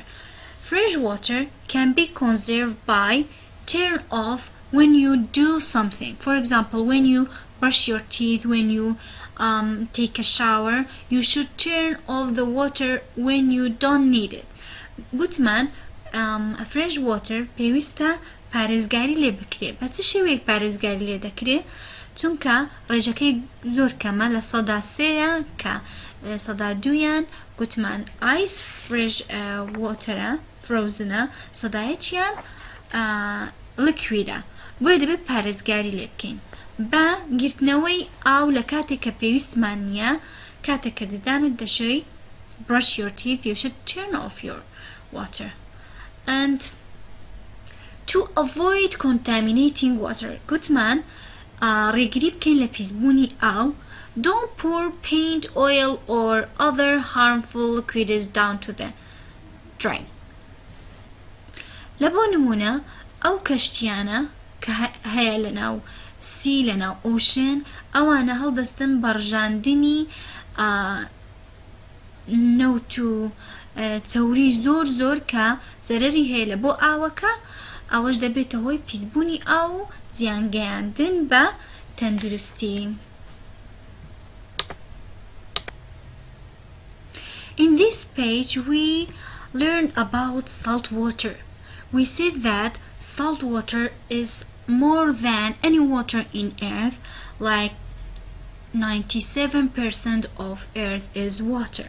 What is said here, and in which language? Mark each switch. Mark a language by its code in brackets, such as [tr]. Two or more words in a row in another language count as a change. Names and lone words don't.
[en] Fresh water can be conserved by turn off when you do something. For example, when you brush your teeth, when you take a shower, you should turn off the water when you don't need it. [ckb] Gutman, [en] fresh water, [ckb] pevista پارێزگاری لێ بکرێ. بە چ شێوەیەک پارێزگاری لێ دەکرێ؟ چونکە ڕێژەکەی زۆر کەمە لە سەدا سێیە کە سەدا دوویان گوتمان [en] ice fresh water frozen, [ckb] سەدایەکیان لکویدە، بۆیە دەبێت پارێزگاری لێ بکەین بە گرتنەوەی ئاو لە کاتێک کە پێویستمان نییە. کاتێک کە ددانت دەشەی [en] brush your teeth, you should turn off your water. And to avoid contaminating water, [ckb] گوتمان ڕێگری بکەین لە پیسبوونی ئاو. [en] Don't pour paint, oil or other harmful liquids down to the drain. [ckb] لە بۆ نمونە ئەو کەشتیانە کە هەیە لەناو سی لەناو ئۆشن، ئەوانە هەڵدەستن بەڕژاندنی نەوت و چەوری زۆر زۆر کە زەرەری هەیە لە بۆ ئاوەکە، ئەوەش دەبێتە هۆی پیسبوونی ئاو و زیانگەیاندن بە تەندروستی. [en] In this page we learn about salt water. We said that salt water is more than any water in earth, like 97% of earth is water.